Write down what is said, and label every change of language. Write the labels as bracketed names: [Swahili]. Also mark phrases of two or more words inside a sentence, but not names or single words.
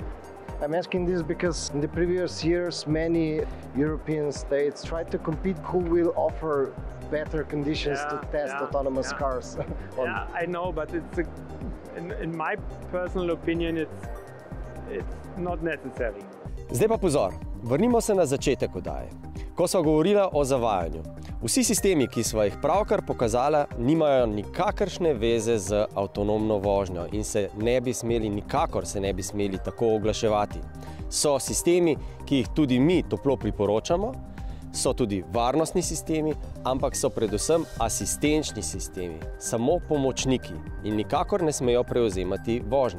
[English] I'm asking this because in the previous years, many European states tried to compete who will offer better conditions to test autonomous cars. Yeah, I know, but it's in my personal opinion, it's not necessary. [Slovenian] Zdaj pa pozor, vrnimo se na začetek oddaje, ko sva govorila o zavajanju. Vsi sistemi, ki sva jih pravkar pokazala, nimajo nikakršne veze z avtonomno vožnjo in nikakor se ne bi smeli tako oglaševati. So sistemi, ki jih tudi mi toplo priporočamo, so tudi varnostni sistemi, ampak so predvsem asistenčni sistemi, samo pomočniki in nikakor ne smejo prevzemati vožnje.